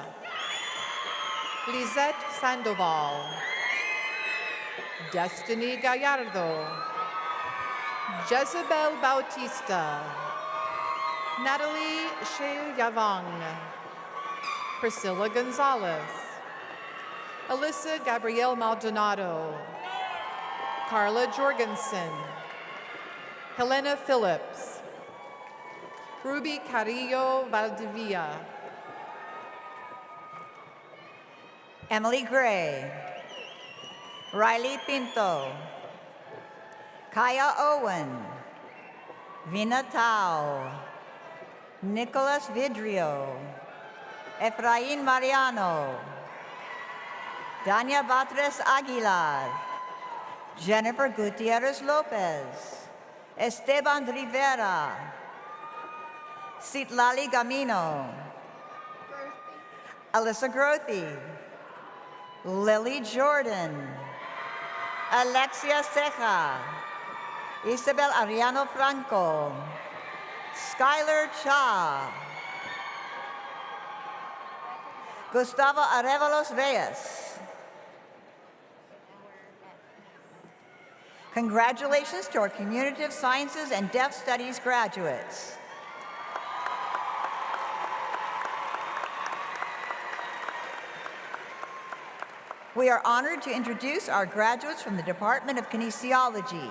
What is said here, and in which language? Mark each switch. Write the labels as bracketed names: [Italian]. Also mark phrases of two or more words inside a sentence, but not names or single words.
[English] Lizette Sandoval. Destiny Gallardo. Jezebel Bautista. Natalie Sheyavang. Priscilla Gonzalez. Alyssa Gabrielle Maldonado. Carla Jorgensen. Helena Phillips. Ruby Carrillo Valdivia. Emily Gray. Riley Pinto. Kaya Owen. Vina Tao. Nicholas Vidrio. Efrain Mariano. Dania Batres Aguilar. Jennifer Gutierrez Lopez. Esteban Rivera. Citlali Gamino. Alyssa Grothy. Lily Jordan. Alexia Ceja. Isabel Ariano Franco. Skylar Cha. Gustavo Arevalos Reyes. Congratulations to our Communicative Sciences and Deaf Studies graduates. We are honored to introduce our graduates from the Department of Kinesiology.